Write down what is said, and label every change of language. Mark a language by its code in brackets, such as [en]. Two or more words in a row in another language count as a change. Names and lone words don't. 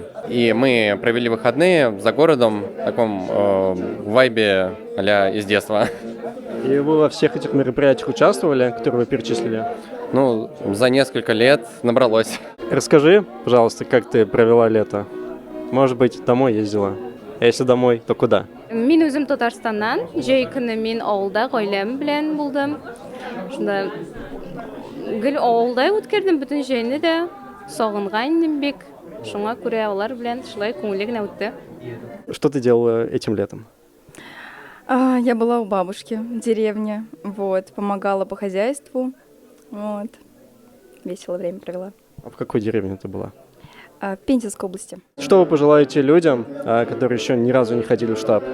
[ru] И мы провели выходные за городом в таком вайбе а-ля из детства. И вы во всех этих мероприятиях участвовали, которые вы перечислили? Ну, за несколько лет набралось. Расскажи, пожалуйста, как ты провела лето? Может быть, домой ездила? А если домой, то куда? [tt] Мин үзем Татарстаннан, җәй көне мин авылда гаиләм белән булдым. Шунда гел авылда үткәрдем бөтен җәйне дә, сагынган идем бик. Шуңа күрә алар белән шулай күңелле генә үтте. [ru] Что ты делала этим летом? Я была у бабушки в деревне, вот, помогала по хозяйству, вот, весело время провела. А в какой деревне ты была? В Пензенской области. Что вы пожелаете людям, которые еще ни разу не ходили в штаб?